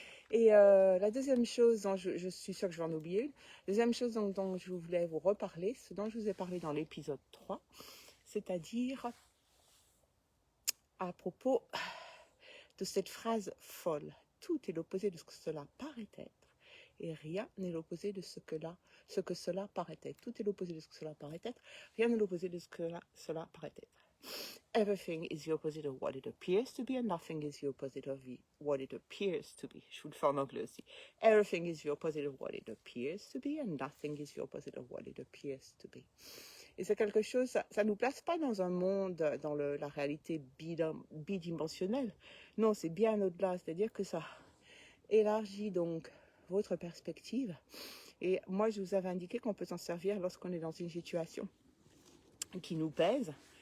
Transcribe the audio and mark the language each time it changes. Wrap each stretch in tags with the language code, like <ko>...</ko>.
<fr>Et la deuxième chose dont je suis sûre que je vais en oublier une, deuxième chose dont je voulais vous reparler, ce dont je vous ai parlé dans l'épisode 3, c'est-à-dire à propos de cette phrase folle. Tout est l'opposé de ce que cela paraît être. Et rien n'est l'opposé de ce que cela paraît être. Tout est l'opposé de ce que cela paraît être. Rien n'est l'opposé de ce que cela paraît être.</fr> <en>Everything is the opposite of what it appears to be, and nothing is the opposite of what it appears to be.</en> <fr>Je vous le fais en anglais aussi.</fr> <en>Everything is the opposite of what it appears to be, and nothing is the opposite of what it appears to be.</en> <fr>Et c'est quelque chose, ça nous place pas dans un monde, dans la réalité bidimensionnelle. Non, c'est bien au-delà. C'est-à-dire que ça élargit donc votre perspective. Et moi, je vous avais indiqué qu'on peut s'en servir lorsqu'on est dans une situation qui nous pèse.</fr>